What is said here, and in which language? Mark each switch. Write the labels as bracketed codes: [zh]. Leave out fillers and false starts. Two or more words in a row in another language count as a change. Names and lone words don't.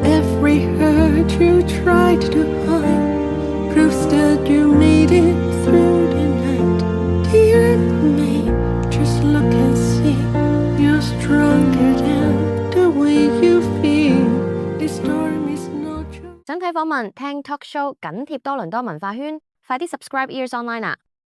[en] Every hurt you tried to hide proves that you made it through the night. Dear me, just look and see, you're stronger than the way you feel. This storm is no joke. [yue] 想睇訪問、聽 [en] talk show， [yue] 緊貼多倫多文化圈，快啲 subscribe Ears Online 啊！